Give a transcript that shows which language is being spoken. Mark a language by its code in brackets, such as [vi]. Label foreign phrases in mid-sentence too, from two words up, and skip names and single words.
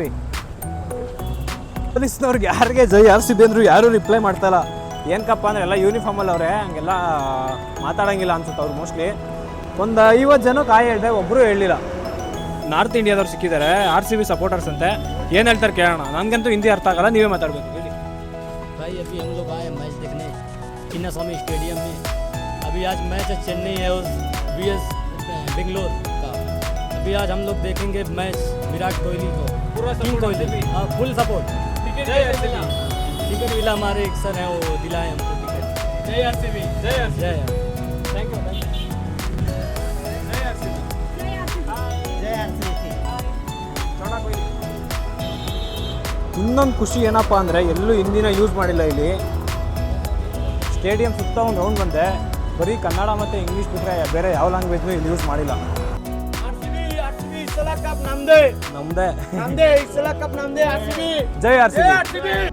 [kn] ಪೊಲೀಸ್ನವ್ರಿಗೆ ಯಾರಿಗೆ ಜೈ ಆರ್ ಸಿ ಬಿ ಅಂದರು ಯಾರೂ ರಿಪ್ಲೈ ಮಾಡ್ತಾಯಿಲ್ಲ. ಏನಕ್ಕಪ್ಪ ಅಂದರೆ ಎಲ್ಲ ಯೂನಿಫಾರ್ಮಲ್ಲಿ ಅವರೇ, ಹಂಗೆಲ್ಲ ಮಾತಾಡೋಂಗಿಲ್ಲ ಅನ್ಸುತ್ತೆ ಅವ್ರು. ಮೋಸ್ಟ್ಲಿ ಒಂದು 50 ಜನಕ್ಕೆ ಹೇಳಿದೆ, ಒಬ್ಬರು ಹೇಳಲಿಲ್ಲ. ನಾರ್ತ್ ಇಂಡಿಯಾದವ್ರು ಸಿಕ್ಕಿದ್ದಾರೆ, ಆರ್ ಸಿ ಬಿ ಸಪೋರ್ಟರ್ಸ್ ಅಂತೆ. ಏನು ಹೇಳ್ತಾರೆ ಕೇಳೋಣ. ನನಗಂತೂ ಹಿಂದಿ ಅರ್ಥ ಆಗಲ್ಲ, ನೀವೇ ಮಾತಾಡಬೇಕು ಹೇಳಿ. [hi] भाई अभी हम लोग आए मैच देखने चिन्नास्वामी स्टेडियम में. अभी आज मैच है चेन्नई और VS बेंगलोर का. अभी आज हम लोग देखेंगे मैच विराट कोहली को. पूरा किंग कोहली, हाँ [en] full support. [hi] टिकट मिला, हमारे एक सर हैं वो दिलाए हमको टिकट. जय आर सी बी. जय आर सी बी. जय [en] thank you. [hi] जय आर सी बी. [kn] ಇನ್ನೊಂದು ಖುಷಿ ಏನಪ್ಪ ಅಂದರೆ, ಎಲ್ಲೂ ಹಿಂದಿನ ಯೂಸ್ ಮಾಡಿಲ್ಲ ಇಲ್ಲಿ. ಸ್ಟೇಡಿಯಂ ಸುತ್ತ ಒಂದು ರೌಂಡ್ ಬಂದೆ, ಬರೀ ಕನ್ನಡ ಮತ್ತು ಇಂಗ್ಲೀಷ್ ಬಿಟ್ಟರೆ ಬೇರೆ ಯಾವ ಲ್ಯಾಂಗ್ವೇಜ್ನೂ ಇಲ್ಲಿ ಯೂಸ್ ಮಾಡಿಲ್ಲ. ನಮ್ಮದೇ ಜೈ ಆರ್ ಸಿ ಬಿ.